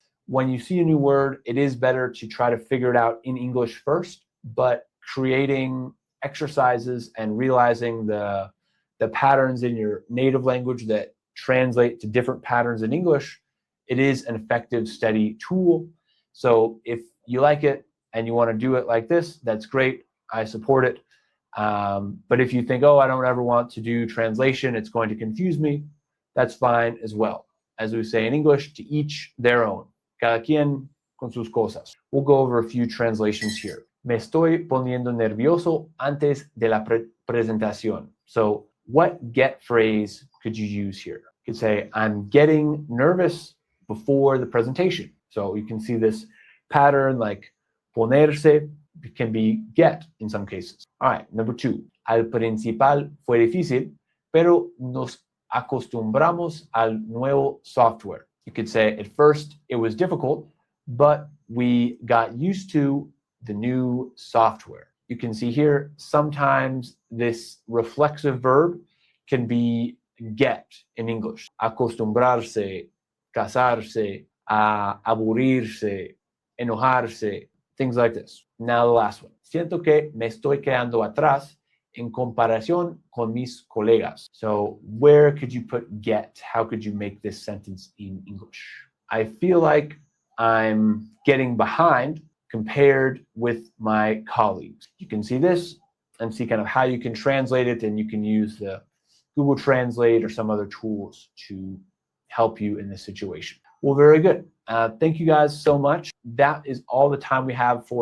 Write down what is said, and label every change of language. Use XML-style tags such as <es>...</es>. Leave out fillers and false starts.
<en>When you see a new word, it is better to try to figure it out in English first, but creating exercises and realizing the patterns in your native language that translate to different patterns in English, it is an effective, steady tool. So if you like it and you want to do it like this, that's great. I support it. But if you think, oh, I don't ever want to do translation, it's going to confuse me, that's fine as well. As we say in English, to each their own.</en> <es>Cada quien con sus cosas.</es> <en>We'll go over a few translations here.</en> <es>Me estoy poniendo nervioso antes de la presentación.</es> <en>So what get phrase could you use here? You could say, I'm getting nervous before the presentation. So you can see this pattern, like ponerse can be get in some cases. All right, number 2.</en> <es>Al principal fue difícil, pero nos acostumbramos al nuevo software.</es> <en>You could say, at first it was difficult, but we got used to the new software. You can see here, sometimes this reflexive verb can be get in English. Acostumbrarse, casarse, aburrirse, enojarse, things like this. Now the last one.</en> <es>Siento que me estoy quedando atrás en comparación con mis colegas.</es> <en>So where could you put get? How could you make this sentence in English? I feel like I'm getting behind compared with my colleagues. You can see this and see kind of how you can translate it, and you can use the Google Translate or some other tools to help you in this situation. Well, very good. Thank you guys so much. That is all the time we have for</en>